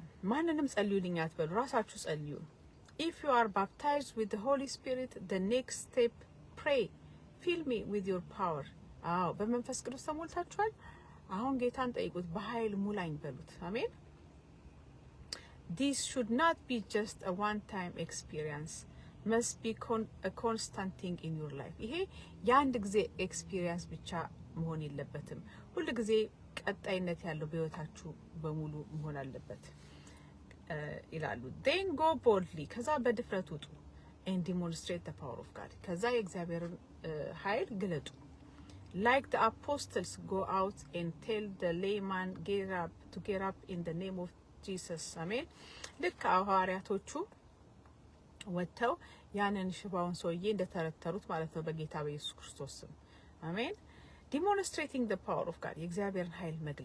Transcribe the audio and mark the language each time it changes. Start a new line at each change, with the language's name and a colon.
Amharic: ማንንም ጸልዩልኝ አትበሉ ራሳችሁ ጸልዩ
English: If you are baptized with the Holy Spirit the next step pray fill me with your power
Amharic: በመንፈስ ቅዱስ ተሞልታችኋል አሁን ጌታን ጠይቁት በኃይል ሙላኝ በሉት አሜን
English: This should not be just a one-time experience. Must be a constant thing in your life.
Amharic: ይሄ የአንድ ጊዜ experience ብቻ መሆን የለበትም። ሁሉ ጊዜ ቀጣይነት ያለው በህይወታችሁ በሙሉ መሆን አለበት ይላሉ።
English: Then go boldly.
Amharic: ከዛ በድፍረት ውጡ
English: and demonstrate the power of God.
Amharic: ከዛ የእግዚአብሔርን ኃይል ግለጡ።
English: Like the apostles go out and tell the layman get up in the name of Jesus
Amharic: አሜን ልክ ሐዋርያቶቹ ወጥተው ያንን ሽባውን ሰውዬ እንደተረተሩት ማለት ነው በጌታ በኢየሱስ ክርስቶስ ስም አሜን
English: demonstrating the power of God
Amharic: የእግዚአብሔርን ኃይል